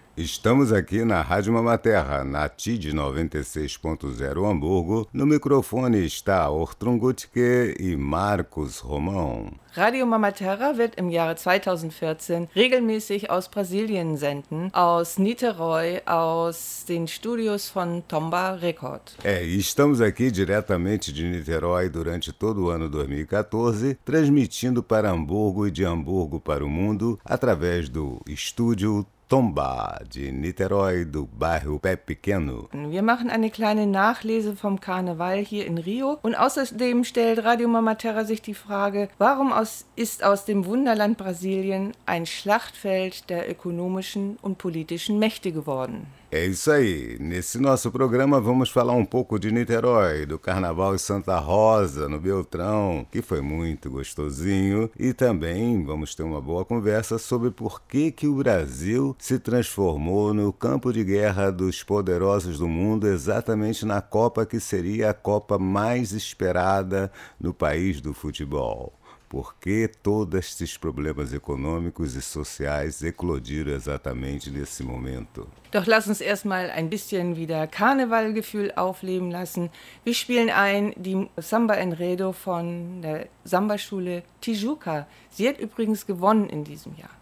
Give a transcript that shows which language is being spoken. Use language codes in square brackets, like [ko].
[pt] Estamos aqui na Rádio Mama Terra, na Tide 96.0 Hamburgo. No microfone está Ortrun Gutke e Markus Romau. [de] Radio Mama Terra wird im Jahre 2014 regelmäßig aus Brasilien senden, aus Niterói, aus den Studios von Tomba Record. [pt] É, estamos aqui diretamente de Niterói durante todo o ano 2014, transmitindo para Hamburgo e de Hamburgo para o mundo através do estúdio Tomba, de Niterói, do bairro Pé Pequeno. [de] Wir machen eine kleine Nachlese vom Karneval hier in Rio. Und außerdem stellt Radio Mama Terra sich die Frage, warum ist aus dem Wunderland Brasilien ein Schlachtfeld der ökonomischen und politischen Mächte geworden? [pt] É isso aí. Nesse nosso programa vamos falar um pouco de Niterói, do Carnaval em Santa Rosa, no Beltrão, que foi muito gostosinho. E também vamos ter uma boa conversa sobre por que que o Brasil se transformou no campo de guerra dos poderosos do mundo, exatamente na Copa que seria a Copa mais esperada no país do futebol. Por que todos esses problemas econômicos e sociais eclodiram exatamente nesse momento? [de] Doch lass uns erstmal ein bisschen wieder Karnevalgefühl aufleben lassen. Wir spielen ein die Samba Enredo von der Samba-Schule Tijuca. Sie hat übrigens gewonnen in diesem Jahr.